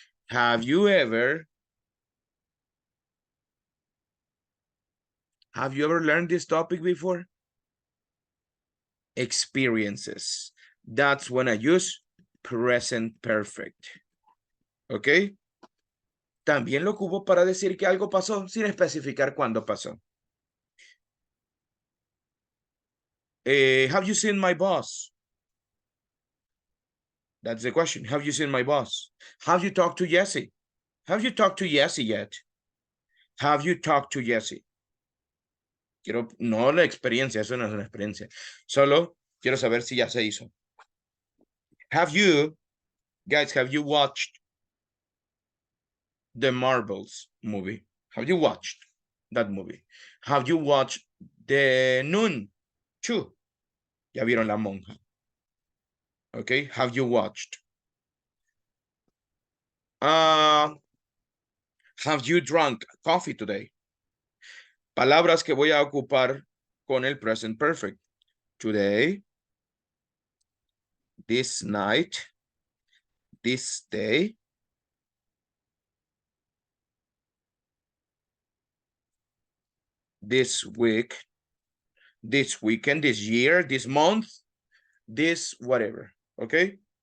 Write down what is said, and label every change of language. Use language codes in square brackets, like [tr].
[en] Have you ever learned this topic before? Experiences. That's when I use present perfect. [es] ¿Ok? También lo ocupo para decir que algo pasó sin especificar cuándo pasó. [en] Have you seen my boss? That's the question. Have you seen my boss? Have you talked to Jesse? Have you talked to Jesse yet? Have you talked to Jesse? [es] No la experiencia, eso no es una experiencia. Solo quiero saber si ya se hizo. [en] Have you watched the Marvels movie? Have you watched that movie? Have you watched the Nun 2? [es] Ya vieron La Monja. [en] Okay, have you watched? Have you drunk coffee today? [es] Palabras que voy a ocupar con el present perfect. [en] Today, this night, this day, this week, this weekend, this year, this month, this whatever, okay?